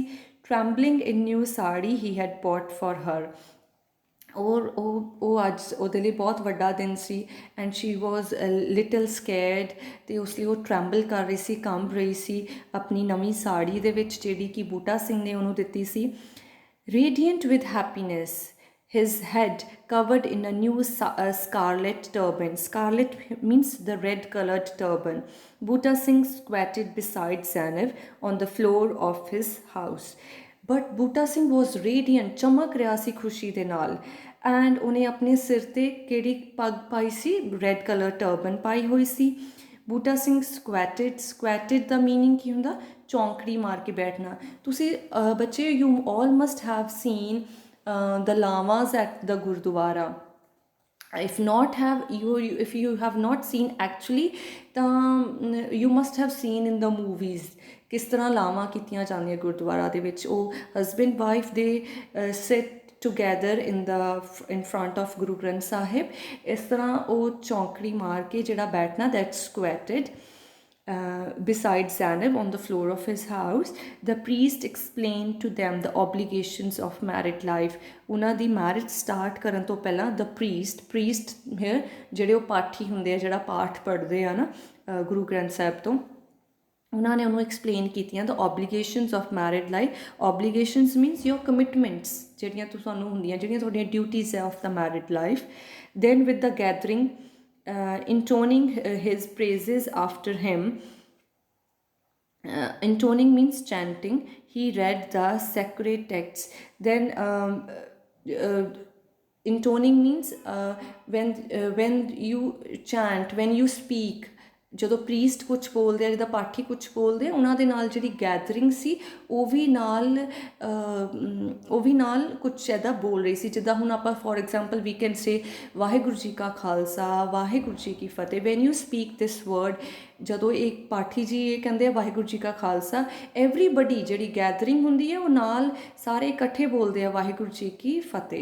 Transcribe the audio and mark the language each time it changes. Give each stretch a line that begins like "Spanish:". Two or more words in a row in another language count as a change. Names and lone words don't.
English: Trembling in new saree he had bought for her,
Punjabi: ਔਰ ਉਹ ਅੱਜ ਉਹਦੇ ਲਈ ਬਹੁਤ ਵੱਡਾ ਦਿਨ ਸੀ,
English: and she was little scared,
Punjabi: ਅਤੇ ਉਸ ਲਈ ਉਹ ਟਰੈਂਬਲ ਕਰ ਰਹੀ ਸੀ, ਕੰਬ ਰਹੀ ਸੀ ਆਪਣੀ ਨਵੀਂ ਸਾੜੀ ਦੇ ਵਿੱਚ, ਜਿਹੜੀ ਕਿ ਬੂਟਾ ਸਿੰਘ ਨੇ ਉਹਨੂੰ ਦਿੱਤੀ ਸੀ.
English: Radiant with happiness, his head covered in a new scarlet turban. Scarlet means the red colored turban. Bhuta Singh squatted beside Zainab on the floor of his house. But Bhuta Singh was radiant,
Punjabi: ਚਮਕ ਰਿਹਾ ਸੀ ਖੁਸ਼ੀ ਦੇ ਨਾਲ, ਐਂਡ ਉਹਨੇ ਆਪਣੇ ਸਿਰ 'ਤੇ ਕਿਹੜੀ ਪੱਗ ਪਾਈ ਸੀ?
English: red color turban
Punjabi: ਪਾਈ ਹੋਈ ਸੀ. ਬੂਟਾ ਸਿੰਘ ਸਕੁਐਟਿਡ ਦਾ ਮੀਨਿੰਗ ਕੀ ਹੁੰਦਾ? ਚੌਂਕੜੀ ਮਾਰ ਕੇ ਬੈਠਣਾ. ਤੁਸੀਂ ਬੱਚੇ,
English: you all must have seen the lamas at the gurdwara. If you have not seen actually, ਤਾਂ you must have seen in the movies
Punjabi: ਕਿਸ ਤਰ੍ਹਾਂ ਲਾਵਾਂ ਕੀਤੀਆਂ ਜਾਂਦੀਆਂ ਗੁਰਦੁਆਰਾ ਦੇ ਵਿੱਚ. ਉਹ ਹਸਬੈਂਡ ਵਾਈਫ ਦੇ
English: sit together in front of Guru Granth Sahib.
Punjabi: ਇਸ ਤਰ੍ਹਾਂ ਉਹ ਚੌਂਕੜੀ ਮਾਰ ਕੇ ਜਿਹੜਾ ਬੈਠਣਾ,
English: that's squatted. Beside Zainab on the floor of his house. The priest explained to them the obligations of married life.
Punjabi: ਉਹਨਾਂ ਦੀ
English: marriage start
Punjabi: ਕਰਨ ਤੋਂ ਪਹਿਲਾਂ
English: the priest here
Punjabi: ਜਿਹੜੇ ਉਹ ਪਾਠੀ ਹੁੰਦੇ ਆ, ਜਿਹੜਾ ਪਾਠ ਪੜ੍ਹਦੇ ਆ ਨਾ ਗੁਰੂ ਗ੍ਰੰਥ ਸਾਹਿਬ ਤੋਂ, ਉਹਨਾਂ ਨੇ ਉਹਨੂੰ ਐਕਸਪਲੇਨ ਕੀਤੀਆਂ
English: the obligations of married life. Obligations means your commitments,
Punjabi: ਜਿਹੜੀਆਂ ਤੁਹਾਨੂੰ ਹੁੰਦੀਆਂ, ਜਿਹੜੀਆਂ ਤੁਹਾਡੀਆਂ duties ਹੈ
English: of the married life. Then with the gathering, intoning his praises after him. Intoning means chanting. He read the sacred texts. Then intoning means when you chant, when you speak,
Punjabi: ਜਦੋਂ ਪ੍ਰੀਸਟ ਕੁਛ ਬੋਲਦੇ ਆ, ਜਿੱਦਾਂ ਪਾਠੀ ਕੁਛ ਬੋਲਦੇ ਆ, ਉਹਨਾਂ ਦੇ ਨਾਲ ਜਿਹੜੀ ਗੈਦਰਿੰਗ ਸੀ ਉਹ ਵੀ ਨਾਲ ਕੁਛ ਇੱਦਾਂ ਬੋਲ ਰਹੀ ਸੀ। ਜਿੱਦਾਂ ਹੁਣ ਆਪਾਂ
English: for example we can say
Punjabi: ਵਾਹਿਗੁਰੂ ਜੀ ਕਾ ਖਾਲਸਾ, ਵਾਹਿਗੁਰੂ ਜੀ ਕੀ ਫਤਿਹ।
English: When you speak this word,
Punjabi: ਜਦੋਂ ਇੱਕ ਪਾਠੀ ਜੀ ਇਹ ਕਹਿੰਦੇ ਆ ਵਾਹਿਗੁਰੂ ਜੀ ਕਾ ਖਾਲਸਾ, ਐਵਰੀਬਡੀ ਜਿਹੜੀ ਗੈਦਰਿੰਗ ਹੁੰਦੀ ਹੈ ਉਹ ਨਾਲ ਸਾਰੇ ਇਕੱਠੇ ਬੋਲਦੇ ਆ ਵਾਹਿਗੁਰੂ ਜੀ ਕੀ ਫਤਿਹ।